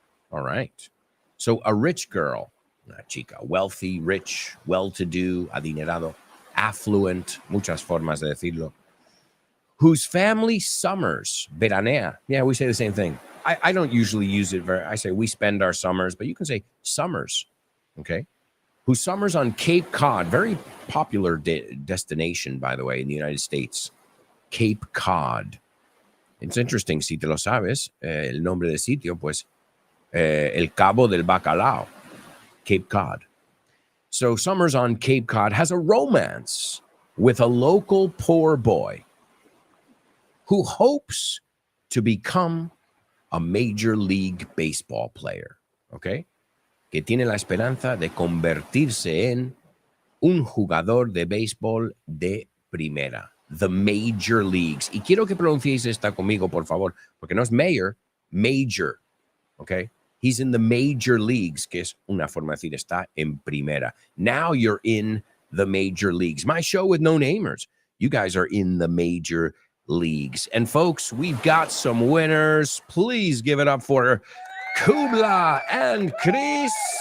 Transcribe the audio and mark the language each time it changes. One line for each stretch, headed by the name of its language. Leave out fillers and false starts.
English: All right. So a rich girl,
Spanish: una chica,
English: wealthy, rich, well-to-do, adinerado, affluent,
Spanish: muchas formas de decirlo,
English: whose family summers, veranea. Yeah, we say the same thing. I don't usually use it I say we spend our summers, but you can say summers, okay? Who summers on Cape Cod, very popular destination, by the way, in the United States. Cape Cod. It's interesting,
Spanish: si te lo sabes, el nombre del sitio, pues, el Cabo del Bacalao, Cape Cod.
English: So summers on Cape Cod has a romance with a local poor boy who hopes to become a Major League Baseball player, ¿ok?
Spanish: Que tiene la esperanza de convertirse en un jugador de béisbol de primera. The Major Leagues. Y quiero que pronunciéis esta conmigo, por favor, porque no es mayor, major, ¿ok?
English: He's in the Major Leagues,
Spanish: que es una forma de decir está en primera.
English: Now you're in the Major Leagues. My show with no namers. You guys are in the Major Leagues. And folks, we've got some winners. Please give it up for Kubla and Chris.